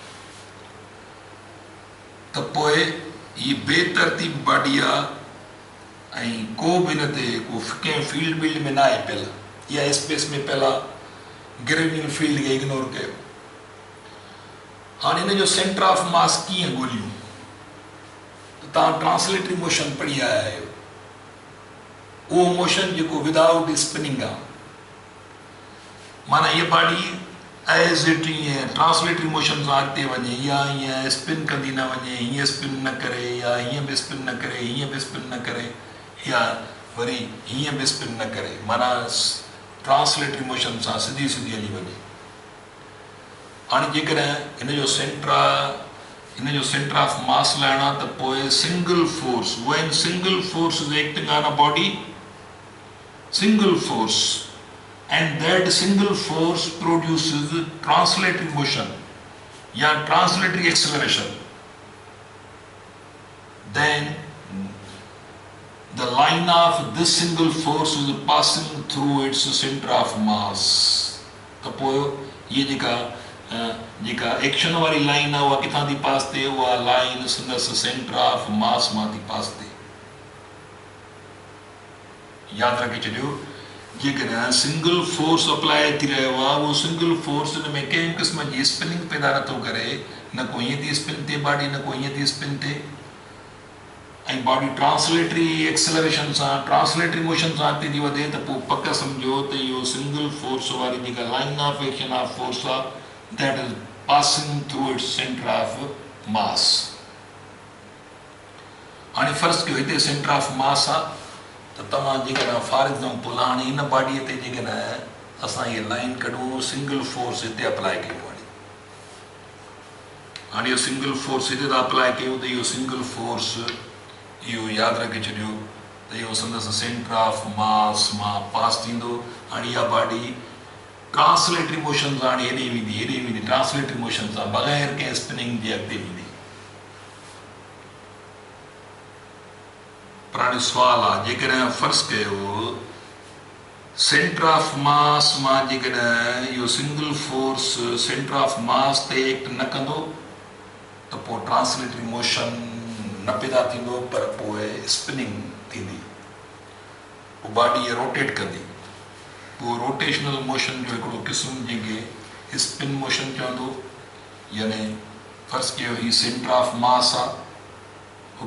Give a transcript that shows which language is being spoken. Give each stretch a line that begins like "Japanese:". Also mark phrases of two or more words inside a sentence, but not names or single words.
Sindhi: त पोइ ही बेतरतीब बॉडी आहे ऐं को बि हिन ते को कंहिं फील्ड वील्ड में न आहे पियल, इहा स्पेस में पियल आहे,
English: gravitational field
Sindhi: खे इग्नोर कयो। हाणे हिन जो
English: center of mass
Sindhi: कीअं ॻोल्हियूं? त तव्हां
English: translatory motion
Sindhi: पढ़ी आया आहियो, उहो मोशन जेको
English: without spinning
Sindhi: आहे, माना हीअ बॉडी
English: as it
Sindhi: ईअं
English: translatory motion
Sindhi: सां अॻिते वञे, या ईअं स्पिन कंदी न वञे, हीअं स्पिन न करे, या हीअं बि स्पिन न करे, हीअं बि स्पिन न करे, या वरी हीअं बि स्पिन न करे, माना
English: translatory motion
Sindhi: सां सिधी सिधी हली वञे। हाणे जेकॾहिं हिन जो
English: center of mass
Sindhi: लाइणो आहे, त पोइ
English: single force, when single force is acting on a body, single force, and that single force produces translatory motion या translatory acceleration, then the line of this single force is passing through its center of mass।
Sindhi: त पोइ ये जेका एक्शन वारी लाइन आहे उहा किथां थी पास थिए? उहा लाइन संदसि सेंटर ऑफ मास मां थी पास थिए। यादि रखे छॾियो, जेकॾहिं
English: single force
Sindhi: अप्लाई थी रहियो आहे, उहो
English: single force
Sindhi: हिन में कंहिं क़िस्म जी स्पिनिंग पैदा नथो करे, न को हीअं थी स्पिन थिए बॉडी, न को हीअं थी स्पिन थिए, ऐं बॉडी
English: translatory acceleration
Sindhi: सां,
English: translatory motion
Sindhi: सां अॻिते थी वधे, त पोइ पक सम्झो त इहो
English: single force
Sindhi: वारी जेका
English: line of action of force
Sindhi: आहे,
English: that is passing through its center of mass.
Sindhi: हाणे फ़र्ज़ु कयो हिते
English: center of mass
Sindhi: आहे, त तव्हां जेकॾहिं
English: for example
Sindhi: हाणे हिन बॉडीअ ते जेकॾहिं असां इहे लाइन कढूं,
English: single force
Sindhi: हिते अप्लाई कयूं, हाणे इहो
English: single force
Sindhi: हिते था अप्लाई कयूं, त इहो
English: single force
Sindhi: इहो यादि रखे छॾियो त इहो संदसि
English: center of mass
Sindhi: मां पास थींदो। हाणे इहा बॉडी
English: translatory motion
Sindhi: सां हाणे हेॾे वेंदी,
English: translatory motion
Sindhi: सां बग़ैर कंहिं स्पिनिंग जे अॻिते वेंदी। पर हाणे सुवालु आहे, जेकॾहिं फ़र्ज़ु कयो
English: center of mass
Sindhi: मां जेकॾहिं इहो
English: single force center of mass
Sindhi: ते एक्ट न कंदो, त पोइ
English: translatory motion
Sindhi: न पैदा थींदो, पर पोइ स्पिनिंग थींदी, पोइ बॉडी रोटेट कंदी। पोइ
English: rotational motion
Sindhi: जो हिकिड़ो क़िस्म जंहिंखे
English: spin motion
Sindhi: चवंदो, यानी फ़र्ज़ु कयो हीउ
English: center of mass
Sindhi: आहे।